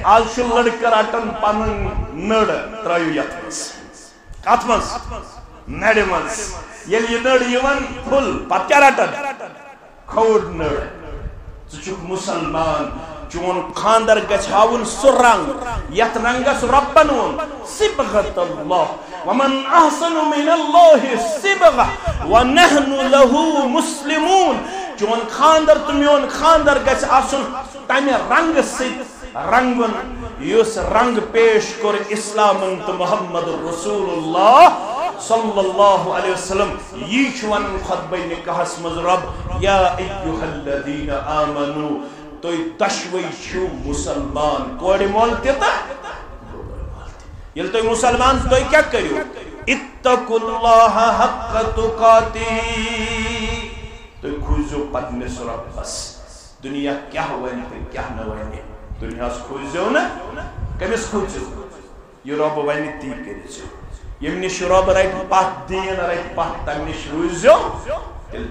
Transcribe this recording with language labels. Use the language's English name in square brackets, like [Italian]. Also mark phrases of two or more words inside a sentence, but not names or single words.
[Kashmiri] آز چھُ لڑکہٕ رٹان پنٕنۍ نٔر ترٲیِو یتھ منٛز کتھ منٛز نرِ منٛز ییٚلہِ یہِ نٔر یِوان پھُل پتہٕ کیٛاہ رٹان کھوٚڑ نٔر ژٕ چھُکھ مُسلمان چون خاندر گژھِ ہاوُن سُہ رنگ یتھ رنگس رۄبن ووٚن [Arabic] صبغت اللہ ومن احسن من اللہ صبغہ ونحن له مسلمون [Kashmiri] چون خاندر تو میون خاندر گژھِ آسُن تمہِ رنگہٕ سۭتۍ رنگُن یُس رنگ پیش کوٚر اسلامن تہٕ [Arabic] محمد رسول اللہ صلی اللہ علیہ وسلم [Kashmiri] یہ چھُ ونان خطبہ نکاحس منٛز رب [Arabic] یا ایھا الذین آمنو [Kashmiri] تُہۍ دۄشوے چھِو مُسلمان کورِ مول تہِ تہٕ ییٚلہِ تُہۍ مُسلمان تُہۍ کیٛاہ کٔرِو [Arabic] اتقوا اللہ حق تقاتہ [Kashmiri] تُہۍ کھوٗزِو پننِس رۄبس دُنیا کیٛاہ وَنہِ تہٕ کیٛاہ نہٕ وَنہِ دُنیاہس کھوٗزِو نہٕ کٔمِس کھوٗژِو یہِ رۄب وَنہِ تی کٔرِزیو ییٚمہِ نِش رۄب رٹہِ پتھ دیٖن رٹہِ پتھ تمہِ نِش روٗزِو تیٚلہِ